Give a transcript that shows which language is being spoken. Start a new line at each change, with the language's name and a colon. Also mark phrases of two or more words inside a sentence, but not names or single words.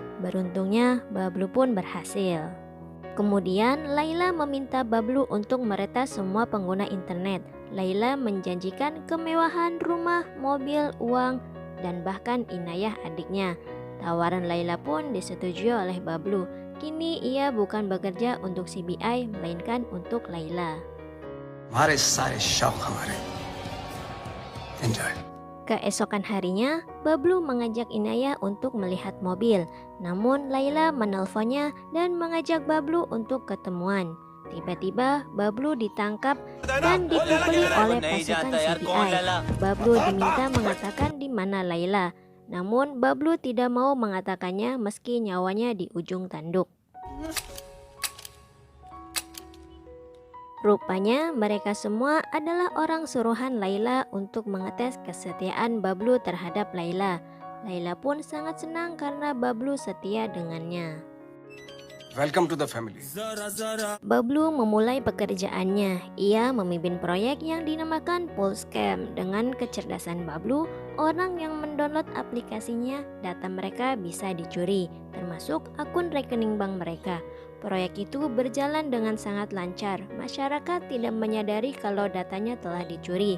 Indonesian: Beruntungnya, Bablu pun berhasil. Kemudian, Laila meminta Bablu untuk meretas semua pengguna internet. Laila menjanjikan kemewahan rumah, mobil, uang, dan bahkan Inayah adiknya. Tawaran Laila pun disetujui oleh Bablu. Kini ia bukan bekerja untuk CBI, melainkan untuk Laila.
Hindi: हमारे सारे शौक हमारे एंजॉय
Indonesian: Keesokan harinya, Bablu mengajak Inayah untuk melihat mobil. Namun Laila menelponnya dan mengajak Bablu untuk ketemuan. Tiba-tiba Bablu ditangkap dan dipukuli oleh pasukan CBI. Bablu diminta mengatakan di mana Laila. Namun Bablu tidak mau mengatakannya meski nyawanya di ujung tanduk. Rupanya mereka semua adalah orang suruhan Laila untuk mengetes kesetiaan Bablu terhadap Laila. Laila pun sangat senang karena Bablu setia dengannya.
English: welcome to the family
Indonesian: Bablu memulai pekerjaannya. Ia memimpin proyek yang dinamakan Pulsecam. Dengan kecerdasan Bablu, orang yang mendownload aplikasinya, data mereka bisa dicuri, termasuk akun rekening bank mereka. Proyek itu berjalan dengan sangat lancar. Masyarakat tidak menyadari kalau datanya telah dicuri.